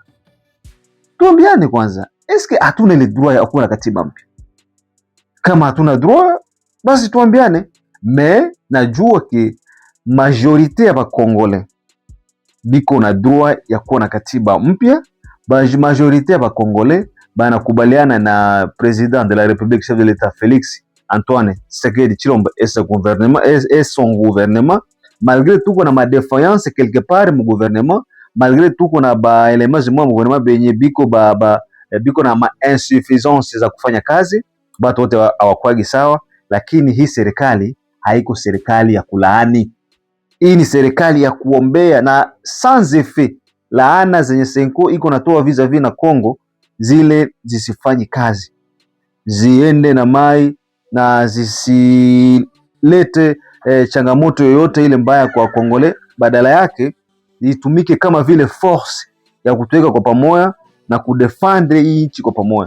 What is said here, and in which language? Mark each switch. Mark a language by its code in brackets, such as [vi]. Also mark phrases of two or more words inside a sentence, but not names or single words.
[sw] Tuambiane kwanza, eske hatuna ile droit ya kuwa na katiba mpya? Kama hatuna droit, basi tuambiane. Me najua ki majorite ya bakongole biko na droit ya kuwa na katiba mpya. Majorite ya bakongole banakubaliana na [fr] président de la République, chef de l'État Félix Antoine Tshisekedi Tshilombo et son gouvernement, malgré tout qu'on a ma défaillance quelque part mu gouvernement, malgré tout qu'on a ba elements [sw] zimwa mu gouvernement benye biko na ma insuffisance za kufanya kazi, batu wote hawakwagi sawa. Lakini hii serikali haiko serikali ya kulaani. Hii ni serikali ya kuombea, na [fr] sans effet [sw] laana zenye Senko iko natoa vis-a-vis na Kongo zile zisifanyi kazi, ziende na mai na zisilete changamoto yoyote ile mbaya kwa Kongole. Badala yake itumike kama vile force ya kutuweka kwa pamoja na kudefendre hii nchi kwa pamoja.